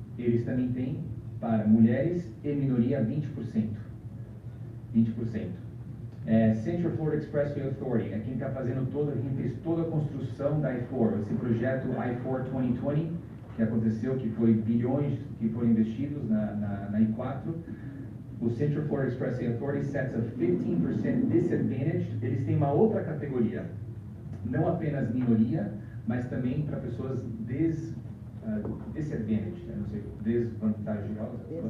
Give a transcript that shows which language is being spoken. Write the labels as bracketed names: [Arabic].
[Portuguese] Eles também têm para mulheres e minoria 20%. 20%. Central Florida Expressway Authority, é quem está fazendo quem fez toda a construção da I-4, esse projeto I-4 2020, que aconteceu, que foi bilhões que foram investidos na I-4. [English] O Central Florida Expressway Authority sets a 15% disadvantaged. [Portuguese] Eles têm uma outra categoria, não apenas minoria, mas também para pessoas disadvantaged, não sei, desvantagiosas.